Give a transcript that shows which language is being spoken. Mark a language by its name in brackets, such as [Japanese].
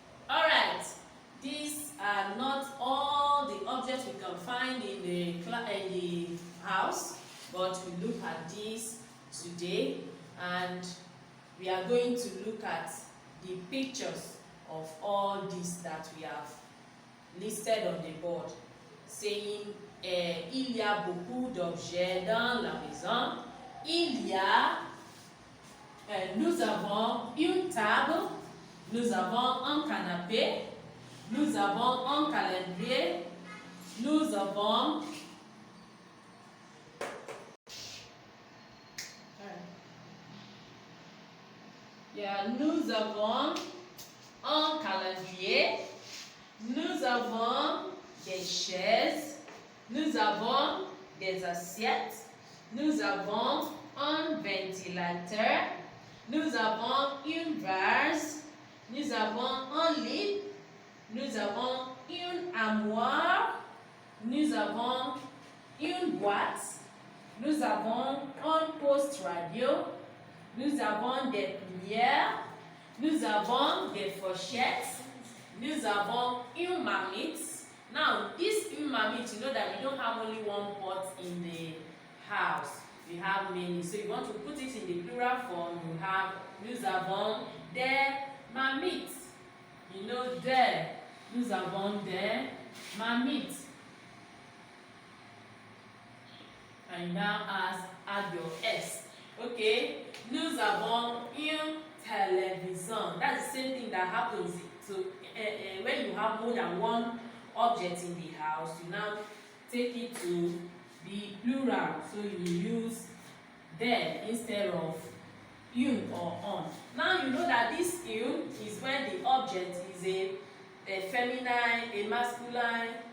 [English] Alright, these are not all the objects we can find in the house, but we look at these today, and we are going to look at the pictures of all these that we have listed on the board, saying [French] il y a beaucoup d'objets dans la maison. Il y a, nous avons une table, nous avons un canapé, nous avons un calendrier, nous avons nous avons un calendrier, nous avons des chaises, nous avons des assiettes, nous avons un ventilateur, nous avons une vase, nous avons un lit, nous avons une armoire, nous avons une boîte, nous avons un poste radio, nous avons des cuillères, nous avons des fourchettes, nous avons une marmite. [English] Now, this une marmite, you know that we don't have only one pot in the house. We have many. So you want to put it in the plural form, you have [French] nous avons des marmites. [English] You know there. [French] Nous avons des marmites. [English] And now add your S. Okay? [French] Nous avons une télévision. [English] That's the same thing that happens to when you have more than one object in the house. You now take it to the plural. So you use there instead of une or on. Now you know that this une is when the object is a feminine, a masculine.